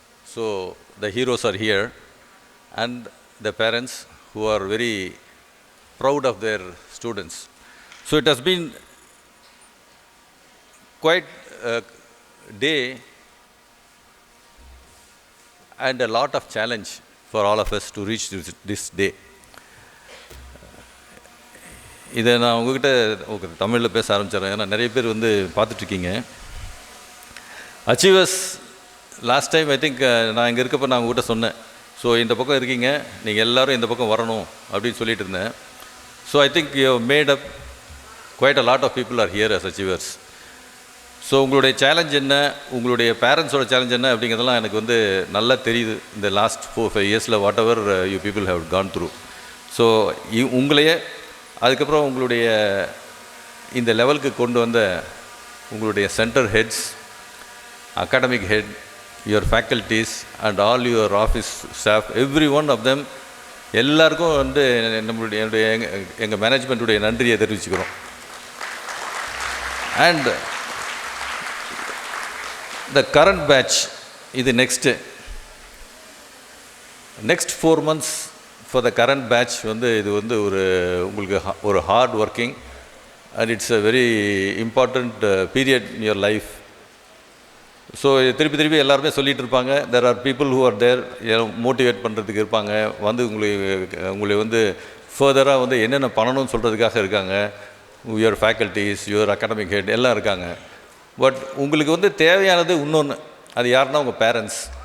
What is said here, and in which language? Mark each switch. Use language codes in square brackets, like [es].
[en] So the heroes are here, and the parents who are very proud of their students. So it has been quite a day and a lot of challenge for all of us to reach this day. [ta] இதை நான் உங்ககிட்ட தமிழில் பேச ஆரம்பிச்சிடறேன். ஏன்னா நிறைய பேர் வந்து பார்த்துட்ருக்கீங்க. [en] achievers last time I think [ta] நான் இங்கே இருக்கப்போ நான் உங்ககிட்ட சொன்னேன். ஸோ இந்த பக்கம் இருக்கீங்க, நீங்கள் எல்லோரும் இந்த பக்கம் வரணும் அப்படின்னு சொல்லிட்டு இருந்தேன். [en] So I think you made up quite a lot of people are here as achievers. [ta] So உங்களுடைய சேலஞ்ச் என்ன, உங்களுடைய பேரண்ட்ஸோட சேலஞ்ச் என்ன அப்படிங்கிறதெல்லாம் எனக்கு வந்து நல்லா தெரியுது. இந்த லாஸ்ட் 4-5 இயர்ஸில் [en] Whatever you people have gone through. [ta] So உங்களையே அதுக்கப்புறம் உங்களுடைய இந்த லெவலுக்கு கொண்டு வந்த உங்களுடைய centre heads, academic head, your faculties and all your office staff, [en] every one of them, [ta] எல்லாருக்கும் வந்து நம்மளுடைய எங்கள் மேனேஜ்மெண்ட்டுடைய நன்றியை தெரிவிச்சுக்கிறோம். [en] and the current batch is next 4 months for the current batch [ta] வந்து இது வந்து உங்களுக்கு ஒரு [en] hard working and it's a very important period in your life. [ta] So திருப்பி எல்லாருமே சொல்லிகிட்டு இருப்பாங்க. [en] there are people who are there [ta] motivate பண்ணுறதுக்கு இருப்பாங்க, வந்து உங்களை வந்து ஃபர்தராக வந்து என்னென்ன பண்ணணும்னு சொல்கிறதுக்காக இருக்காங்க. [en] your faculties, your academic head [ta] எல்லாம் இருக்காங்க. பட் உங்களுக்கு வந்து தேவையானது இன்னொன்று, அது யாருன்னா உங்கள் பேரண்ட்ஸ்.